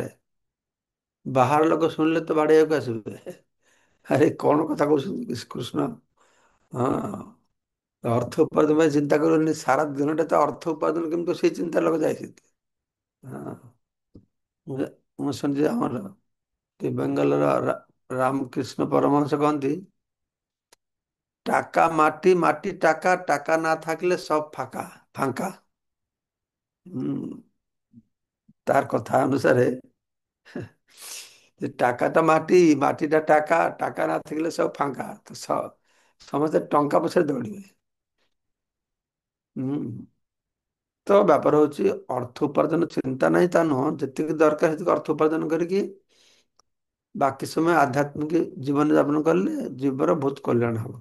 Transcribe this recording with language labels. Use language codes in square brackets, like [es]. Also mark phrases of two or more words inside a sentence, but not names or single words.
[or] ବାହାର ଲୋକ ଶୁଣିଲେ ତ ବାଡେଇବାକୁ ଆସିବେ, ଆରେ କଣ କଥା କହୁଛନ୍ତି କୃଷ୍ଣ। ହଁ, ଅର୍ଥ ଉପାର୍ଜନ ପାଇଁ ଚିନ୍ତା କରୁନି, ସାରା ଦିନଟା ତ ଅର୍ଥ ଉପାର୍ଜନ କେମିତି ସେଇ ଚିନ୍ତା ଲୋକ ଯାଇଛନ୍ତି। ହଁ, ମୁଁ ଶୁଣିଛି ଆମର ବେଙ୍ଗଲର ରାମକୃଷ୍ଣ ପରମହଂସ କହନ୍ତି, [bn] টাকা মাটি, মাটি টাকা, টাকা না থাকলে সব ফাঁকা ফাঁকা। তার কথা অনুসারে যে টাকাটা মাটি, মাটিটা টাকা, টাকা না থাকলে সব ফাঁকা। [or] তো ସମସ୍ତେ ଟଙ୍କା ପଛରେ ଦୌଡ଼ିବେ। ତ ବ୍ୟାପାର ହଉଛି ଅର୍ଥ ଉପାର୍ଜନ ଚିନ୍ତା ନାହିଁ ତା ନୁହଁ, ଯେତିକି ଦରକାର ସେତିକି ଅର୍ଥ ଉପାର୍ଜନ କରିକି ବାକି ସମୟ ଆଧ୍ୟାତ୍ମିକ ଜୀବନ ଯାପନ କଲେ ଜୀବନ ବହୁତ କଲ୍ୟାଣ ହବ।